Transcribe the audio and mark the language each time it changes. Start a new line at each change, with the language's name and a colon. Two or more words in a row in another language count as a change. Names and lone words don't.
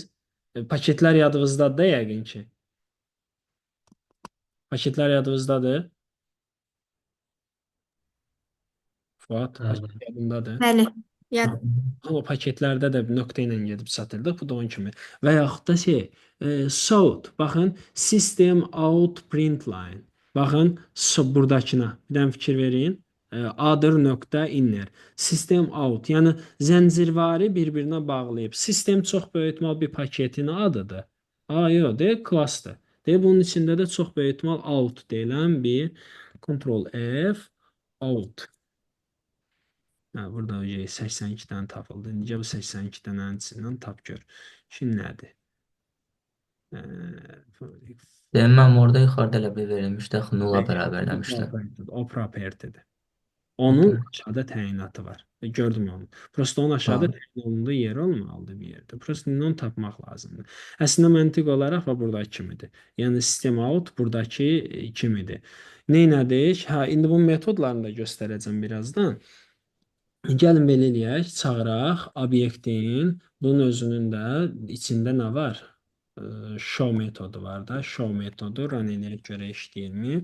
Azerbaijani: Paketlər yadınızdadır da yəqin ki. Paketlər yadınızdadır. Fuat, paket yadındadır. Bəli. Yad. Amma paketlərdə də nöqtə ilə gedib çatırdıq. Bu da onun kimi. Və yaxud da şey, sort. Baxın,
English: system out print line.
Azerbaijani: Baxın, buradakına. Bir dənə fikir verin. Other nöqtə inner.
English: System out.
Azerbaijani: Yəni zəncirvari bir-birinə bağlayıb. Sistem çox böyük ehtimal bir paketin adıdır. Yox, deyək klassdır. Deyək bunun içində də çox böyük ehtimal out deyilən bir Ctrl F out. Burada 82-dən tapıldı. Necə bu 82-dən içindən tap gör. Şimdi nədir? Mən orada yuxarıda elə bir verilmişdi, axı nulla bərabərləmişdi. O property'dir. Onun aşağıda təyinatı var. Gördüm onu. Prosta onun aşağıda təyin olunduğu yer olmalıdır bir yerdə. Prosta onu tapmaq lazımdır. Əslində məntiq olaraq və buradakı kimidir. Yəni
English: system out
Azerbaijani: buradakı kimidir. Neynədik? İndi bu metodlarını da göstərəcəm birazdan. Gəlin belə eləyək, çağıraq obyektin, bunun özünün də içində nə var? Show metodu var da, show metodu run eləyək görə işləyirmi?